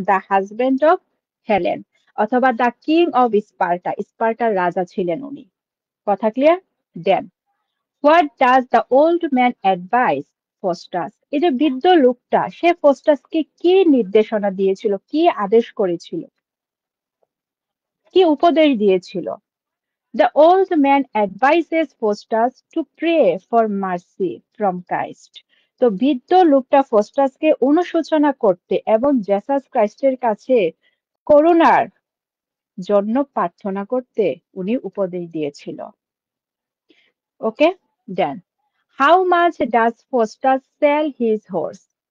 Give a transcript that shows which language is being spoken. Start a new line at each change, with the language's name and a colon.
English: the husband of Helen, অথবা the king of Sparta,
Bangla: স্পার্টার রাজা ছিলেন উনি। কথা clear?
English: Then, what does the old man advise Faustus?
Bangla: এই যে বৃদ্ধ লোকটা, সে ফস্টাসকে কি নির্দেশনা দিয়েছিল, কি আদেশ করেছিল, কি উপদেশ দিয়েছিল?
English: The old man advises Faustus to pray for mercy from Christ.
Bangla: তো বৃদ্ধ লোকটা ফস্টাসকে অনুশোচনা করতে এবং জেসাস ক্রাইস্টের কাছে করুণার জন্য প্রার্থনা করতে উনি উপদেশ দিয়েছিল।
English: Okay, then, how much does Faustus sell his horse?